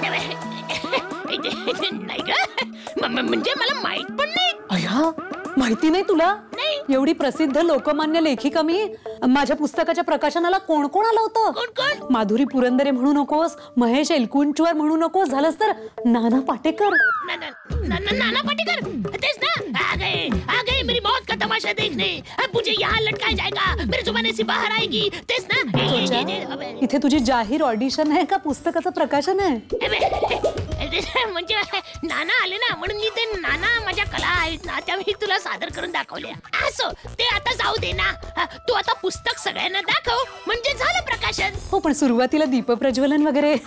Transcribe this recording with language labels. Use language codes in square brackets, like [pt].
[mr] नाही ग, म्हणजे मला माहित पण नाही. अय्या, माहिती नाही तुला? नाही. एवढी प्रसिद्ध लोकमान्य लेखिका मी. माझ्या पुस्तकाच्या प्रकाशनाला कोण कोण आलं होतं? कोण कोण? माधुरी पुरंदरे म्हणू नकोस, महेश एलकुंचवार म्हणू नकोस, झालंस तर नाना पाटेकर. नाना पाटेकर, तेच ना. [hi] आ गए मेरी मौत का तमाशा देखने, अब मुझे यहाँ लटकाया जाएगा, मेरे जुबान से बाहर आएगी, [mr] तेच ना. इथे तुझी जाहीर ऑडिशन आहे का पुस्तकाचं प्रकाशन आहे? म्हणजे नाना आले ना, म्हणून मी ते नाना माझ्या कला आहेत ना त्या मी तुला सादर करून दाखवल्या. असो, ते आता जाऊ दे ना. तू आता पुस्तक सगळ्यांना दाखव, म्हणजे झालं प्रकाशन. हो, पण सुरुवातीला दीपप्रज्वलन वगैरे.